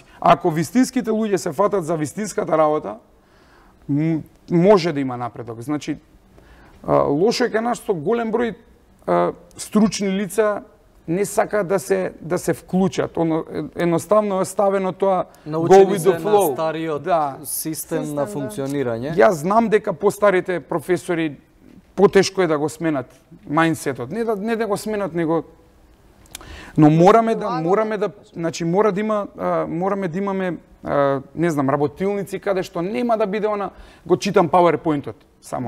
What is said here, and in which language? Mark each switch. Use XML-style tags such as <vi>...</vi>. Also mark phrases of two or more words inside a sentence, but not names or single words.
<mk>Ако вистинските луѓе се фатат за вистинската работа, може да има напредок. Значи, лошо е кај нас што голем број стручни лица не сака да се вклучат. Едноставно е ставено тоа</mk> <en>go with the flow.</en> <mk>На стариот систем на функционирање. Јас знам дека постарите професори потешко е да го сменат мајндсетот. Не да го сменат, него мораме да имаме не знам, работилници каде што нема да биде го читам PowerPoint-от само.</mk>